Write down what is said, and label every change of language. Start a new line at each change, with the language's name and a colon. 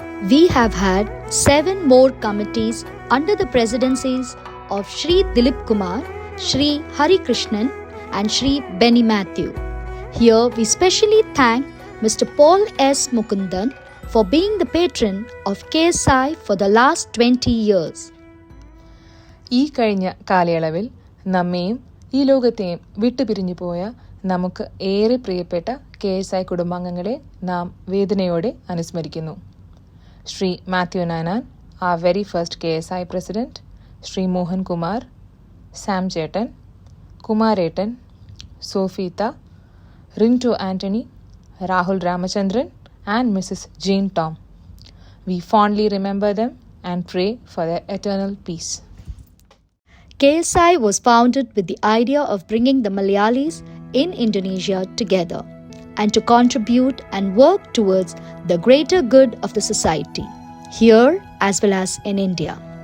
English: We have had 7 more committees under the presidencies of Shri Dilip Kumar, Shri Hari Krishnan, and Shri Benny Matthew. Here we specially thank Mr. Paul S. Mukundan for being the patron of KSI for the last 20 years.
Malayalam: ഈ കഴിഞ്ഞ കാലയളവിൽ നമ്മെയും ഈ ലോകത്തെയും വിട്ടുപിരിഞ്ഞു പോയ നമുക്ക് ഏറെ പ്രിയപ്പെട്ട KSI കുടുംബാംഗങ്ങളെ നാം വേദനയോടെ അനുസ്മരിക്കുന്നു. Shri Mathew നാനാൻ,
English: our very first KSI president,
Malayalam: Shri Mohan Kumar, Sam ചേട്ടൻ, കുമാരേട്ടൻ, സോഫീത്ത, Rinto Antony, Rahul Ramachandran,
English: and Mrs. Jane Tom. We fondly remember them and pray for their eternal peace. KSI was founded with the idea of bringing the Malayalis in Indonesia together and to contribute and work towards the greater good of the society, here as well as in India.